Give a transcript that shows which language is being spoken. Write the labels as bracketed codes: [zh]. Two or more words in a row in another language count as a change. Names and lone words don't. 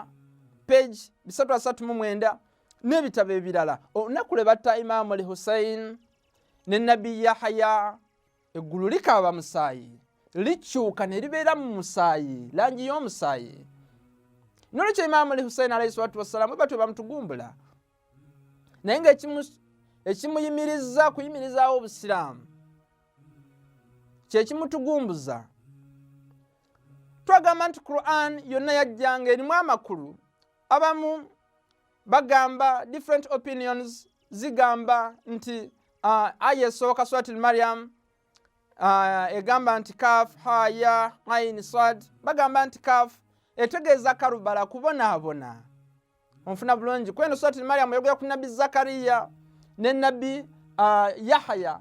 [lg] page 339 n'ebitabo ebirala olunaku lwe batta Imam Hussein ne Nabi Yahya eggulu likaaba musaayi likyuka ne libeera mu musaayi langi y'omusaayi nolwekyo Imam Hussein [ar] عليه الصلاة والسلام [lg] batwe bamutugumbula naye nga ekimuyimiriza kuyimirizaawo obusiraamu kyekimutugumbuza twagamba nti Qur'an yonna yajjanga erimu amakulu abamu bagamba [en] different opinions [lg] zigamba nti aya esooka surati Maryam egamba nti [ar] كاف ها يا عين صاد, [lg] bagamba nti kaf etegeeza Karubala kubonaabona. Onfuna bulungi kweno surati Maryam yogera ku nabbi Zakariya ne nabbi Yahya.